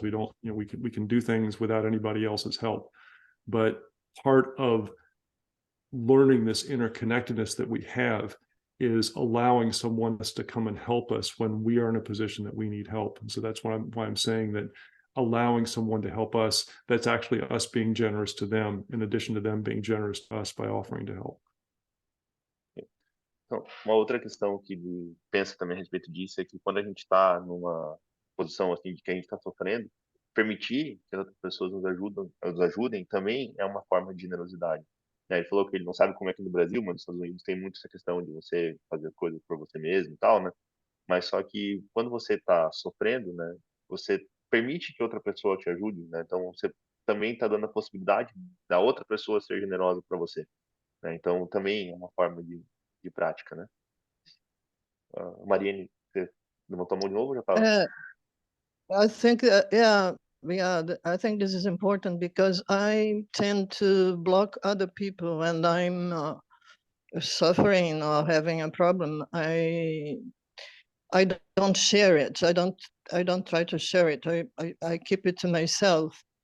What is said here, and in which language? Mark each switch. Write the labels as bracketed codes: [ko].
[en] We don't, we can do things without anybody else's help. But part of learning this interconnectedness that we have is allowing someone else to come and help us when we are in a position that we need help. And so that's why I'm saying that allowing someone to help us, that's actually us being generous to them, in addition to them being generous to us by offering to help. [pt] Então, uma outra questão que ele pensa também a respeito disso é que quando a gente está numa posição assim de que a gente está sofrendo, permitir que outras pessoas nos ajudem também é uma forma de generosidade. Né? Ele falou que ele não sabe como é que no Brasil, mas nos Estados Unidos tem muito essa questão de você fazer coisas por você mesmo e tal, né? Mas só que quando você está sofrendo, né, você permite que outra pessoa te ajude, né? Então você também está dando a possibilidade da outra pessoa ser generosa para você, né? Então também é uma forma de prática, né? Mariane, você levantou a mão de novo ou já estava? [en] I think, I think this is important because I tend to block other people when I'm suffering or having a problem. I don't share it. I don't try to share it. I keep it to myself.